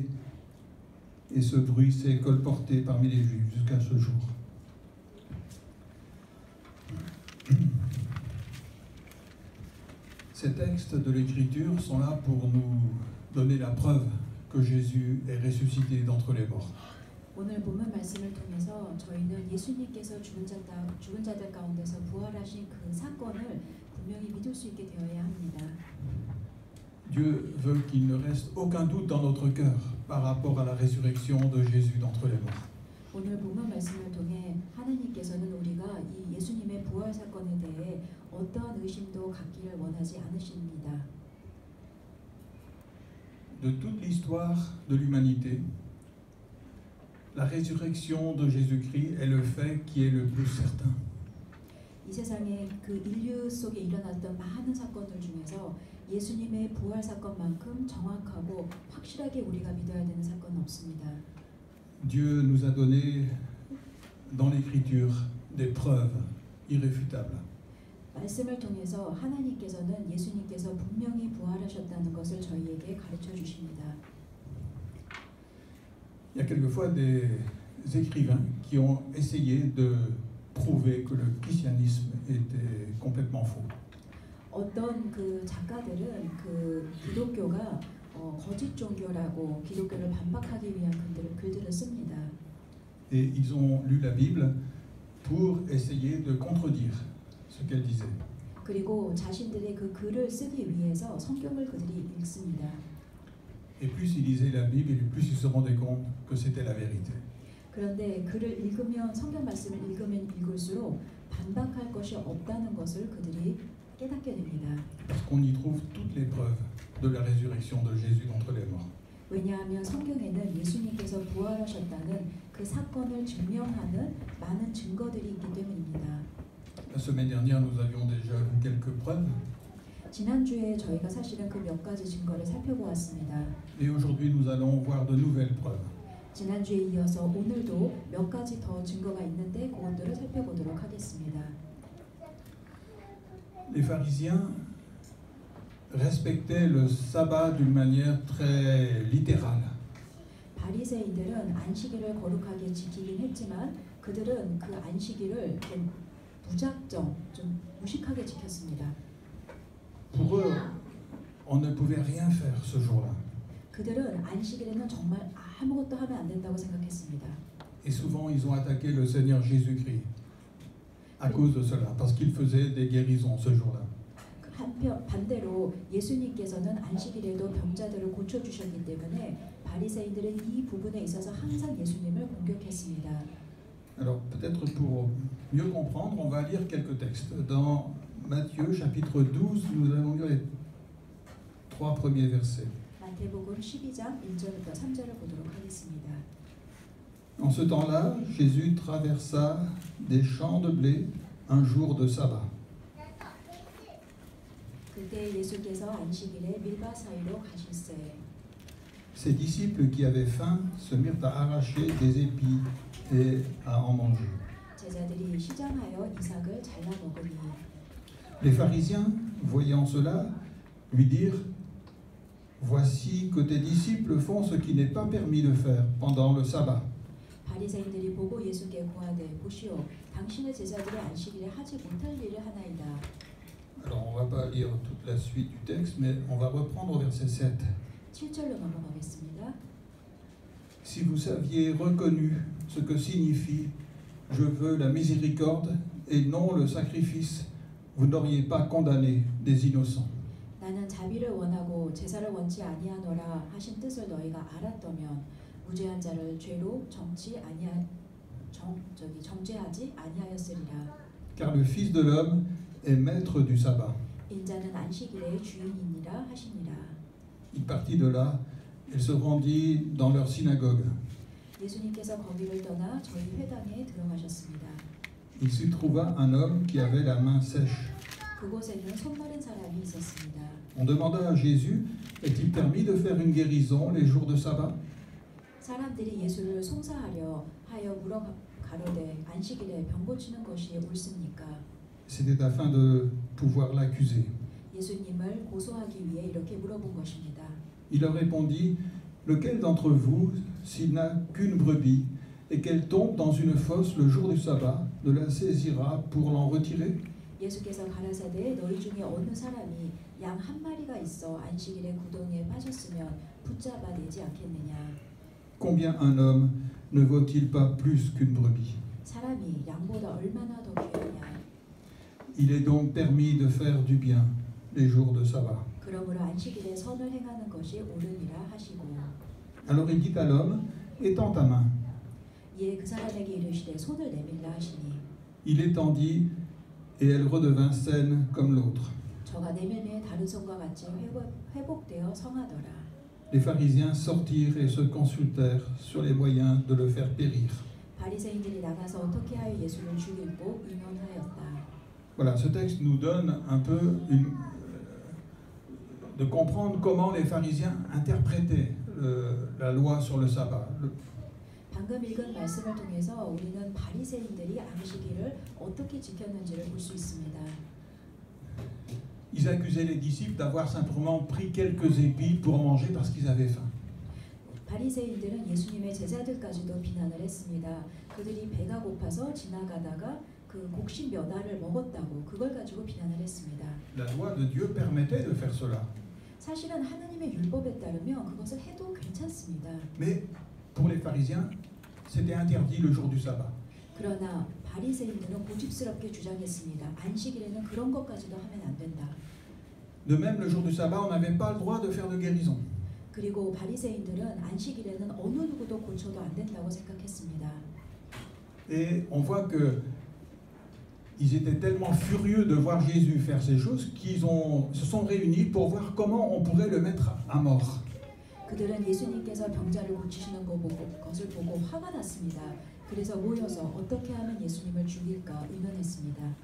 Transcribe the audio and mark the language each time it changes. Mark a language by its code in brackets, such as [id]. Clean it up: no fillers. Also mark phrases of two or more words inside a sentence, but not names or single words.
[fr] Et ce bruit s'est colporté parmi les Juifs jusqu'à ce jour. Ces textes de l'Écriture sont là pour nous donner la preuve que Jésus est ressuscité d'entre les morts. [ko] 오늘 본문 말씀을 통해서 저희는 예수님께서 죽은 자들 가운데서 부활하신 그 사건을 분명히 믿을 수 있게 되어야 합니다. [fr] Dieu veut qu'il ne reste aucun doute dans notre cœur par rapport à la résurrection de Jésus d'entre les morts. [ko] 오늘 본문 말씀을 통해 하나님께서는 우리가 이 예수님의 부활 사건에 대해 어떠한 의심도 갖기를 원하지 않으십니다. [fr] De toute l'histoire de l'humanité, la résurrection de Jésus-Christ est le fait qui est le plus certain. [ko] 이 세상에 그 인류 속에 일어났던 많은 사건들 중에서 예수님의 부활 사건만큼 정확하고 확실하게 우리가 믿어야 되는 사건은 없습니다. [fr] Dieu nous a donné dans l'Écriture des preuves irréfutables. [ko] 말씀을 통해서 하나님께서는 예수님께서 분명히 부활하셨다는 것을 저희에게 가르쳐 주십니다. [fr] Il y a quelquefois des écrivains qui ont essayé de prouver que le christianisme était complètement faux. [ko] 어떤 그 작가들은 그 기독교가 거짓 종교라고 기독교를 반박하기 위한 글들을 씁니다. [fr] Et ils ont lu la Bible pour essayer de contredire ce qu'elle disait. [ko] 그리고 자신들의 그 글을 쓰기 위해서 성경을 그들이 읽습니다. [fr] Et plus ils lisaient la Bible, et plus ils se rendaient compte que c'était la vérité. [ko] 그런데 글을 읽으면 성경 말씀을 읽으면 읽을수록 반박할 것이 없다는 것을 그들이 깨닫게 됩니다. [fr] Parce qu'on y trouve toutes les preuves de la résurrection de Jésus d'entre les morts. [ko] 왜냐하면 성경에는 예수님께서 부활하셨다는 그 사건을 증명하는 많은 증거들이 있기 때문입니다. [fr] La semaine dernière, nous avions déjà vu quelques preuves. [ko] 지난주에 저희가 사실은 그 몇 가지 증거를 살펴보았습니다. [fr] Et aujourd'hui, nous allons voir de nouvelles preuves. [ko] 지난주에 이어서 오늘도 몇 가지 더 증거가 있는데 그것들을 살펴보도록 하겠습니다. [fr] Les pharisiens respectaient le sabbat d'une manière très littérale. [ko] 바리새인들은 안식일을 거룩하게 지키긴 했지만 그들은 그 안식일을 좀 무작정 좀 무식하게 지켰습니다. [fr] Pour eux, on ne pouvait rien faire ce jour-là. [ko] 그들은 안식일에는 정말 아무것도 하면 안 된다고 생각했습니다. [fr] Et souvent, ils ont attaqué le Seigneur Jésus-Christ à cause de cela, parce qu'il faisait des guérisons ce jour-là. [ko] 한편 반대로 예수님께서는 안식일에도 병자들을 고쳐 주셨기 때문에 바리새인들은 이 부분에 있어서 항상 예수님을 공격했습니다. [fr] Alors, peut-être pour mieux comprendre, on va lire quelques textes. Dans Matthieu, chapitre 12, nous allons lire les 3 premiers versets. [ko] 마태복음 12장 1절부터 3절을 보도록 하겠습니다. [fr] En ce temps-là, Jésus traversa des champs de blé un jour de sabbat. [ko] 그때 예수께서 안식일에 밀밭 사이로 가실새 [fr] Ses disciples qui avaient faim se mirent à arracher des épis et à en manger. [ko] 제자들이 시장하여 이삭을 잘라 먹으니 [fr] Les pharisiens, voyant cela, lui dirent: Voici que tes disciples font ce qui n'est pas permis de faire pendant le sabbat. [ko] 바리새인들이 보고 예수께 고하되 보시오 당신의 제자들이 안식일에 하지 못할 일을 하나이다. [fr] Alors on ne va pas lire toute la suite du texte, mais on va reprendre au verset 7. [ko] 7절로 넘어가겠습니다. [fr] Si vous aviez reconnu ce que signifie « Je veux la miséricorde et non le sacrifice », vous n'auriez pas condamné des innocents. [ko] 나는 자비를 원하고 제사를 원치 아니하노라 하신 뜻을 너희가 알았더면 무죄한 자를 죄로 정죄하지 아니하였으리라. [fr] Car le Fils de l'homme est maître du sabbat. [ko] 인자는 안식일의 주인이니라 하시니라. [fr] Il partit de là, il se rendit dans leur synagogue. [ko] 예수님께서 거기를 떠나 저희 회당에 들어가셨습니다. [fr] Il s'y trouva un homme qui avait la main sèche. [ko] 그곳에는 손 마른 사람이 있었습니다. [fr] On demanda à Jésus: Est-il permis de faire une guérison les jours de sabbat? [ko] 사람들이 예수를 송사하려 하여 물어 가로되 안식일에 병 고치는 것이 옳습니까? [fr] C'était afin de pouvoir l'accuser. [ko] 예수님을 고소하기 위해 이렇게 물어본 것입니다. [fr] Il leur répondit: Lequel d'entre vous, s'il n'a qu'une brebis et qu'elle tombe dans une fosse le jour du sabbat, ne la saisira pour l'en retirer? [ko] 예수께서 가라사대 너희 중에 어느 사람이 양 한 마리가 있어 안식일에 구덩이에 빠졌으면 붙잡아 내지 않겠느냐? [fr] Combien un homme ne vaut-il pas plus qu'une brebis? [ko] 사람이 양보다 얼마나 더 귀하냐? [fr] Il est donc permis de faire du bien les jours de sabbat. [ko] 그러므로 안식일에 선을 행하는 것이 옳으니라 하시고. [fr] Alors il dit à l'homme: Étends ta main. [ko] 이에 그 사람에게 이르시되 손을 내밀라 하시니 [fr] Il étendit et elle redevint saine comme l'autre. [ko] 저가 내밀매 다른 손과 같이 회복되어 성하더라. [fr] Les pharisiens sortirent et se consultèrent sur les moyens de le faire périr. [ko] 바리새인들이 나가서 어떻게 하여 예수를 죽이고 의논하였다. [fr] Voilà, ce texte nous donne un peu de comprendre comment les pharisiens interprétaient la loi sur le sabbat. [ko] 방금 읽은 말씀을 통해서 우리는 바리새인들이 안식일을 어떻게 지켰는지를 볼 수 있습니다. [fr] Ils accusaient les disciples d'avoir simplement pris quelques épis pour manger parce qu'ils avaient faim. [ko] 바리새인들은 예수님의 제자들까지도 비난을 했습니다. 그들이 배가 고파서 지나가다가 그 곡식 몇 알을 먹었다고 그걸 가지고 비난을 했습니다. [fr] La loi de Dieu permettait de faire cela. [ko] 사실은 하나님의 율법에 따르면 그것을 해도 괜찮습니다. [fr] Mais pour les pharisiens, c'était interdit le jour du sabbat. [ko] 그러나 바리새인들은 고집스럽게 주장했습니다. 안식일에는 그런 것까지도 하면 안 된다. [fr] De même, le jour du sabbat, on n'avait pas le droit de faire de guérison. [ko] 그리고 바리새인들은 안식일에는 어느 누구도 고쳐도 안 된다고 생각했습니다. [fr] Et on voit que ils étaient tellement furieux de voir Jésus faire ces choses qu'ils se sont réunis pour voir comment on pourrait le mettre à mort. [ko] 그들은 예수님께서 병자를 고치시는 것을 보고 화가 났습니다. 그래서 모여서 어떻게 하면 예수님을 죽일까 의논했습니다.